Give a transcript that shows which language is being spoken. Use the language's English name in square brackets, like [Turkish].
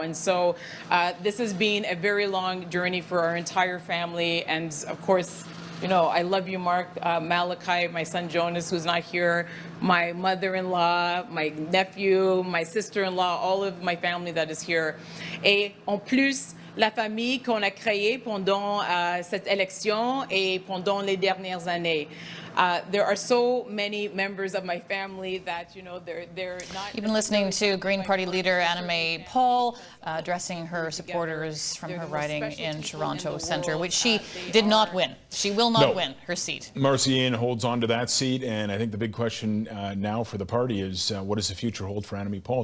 [English] And so this has been a very long journey for our entire family. And of course, you know, I love you, Mark, Malachi, my son Jonas, who's not here, my mother-in-law, my nephew, my sister-in-law, all of my family that is here. [French] Et en plus, la famille qu'on a créée pendant cette élection et pendant les dernières années. [English] There are so many members of my family that, you know, they're not... You've been listening to Green Party leader Ndp Paul addressing her supporters from her riding in Toronto Centre, which she did not win. She will not No. win her seat. Marcy Ian holds on to that seat, and I think the big question now for the party is what does the future hold for Annamie Paul?